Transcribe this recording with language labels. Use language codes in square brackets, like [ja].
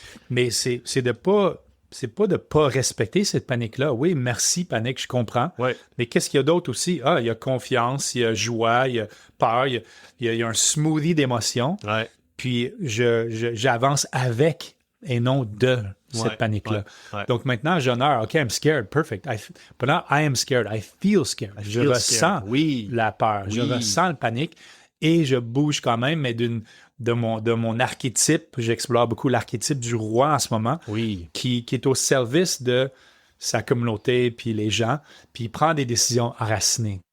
[fr] Mais c'est pas de pas respecter cette panique-là. Oui, merci, panique, je comprends. Mais qu'est-ce qu'il y a d'autre aussi? Il y a confiance, il y a joie, il y a peur, il y a un smoothie d'émotions. Puis j'avance avec et non de cette panique-là. Donc maintenant, j'honore, OK, [en] I'm scared, perfect. But now I am scared, I feel scared. [fr] Je ressens la peur, je ressens la panique. Et je bouge quand même, mais de mon archétype. J'explore beaucoup l'archétype du roi en ce moment, qui est au service de sa communauté puis les gens, puis il prend des décisions enracinées.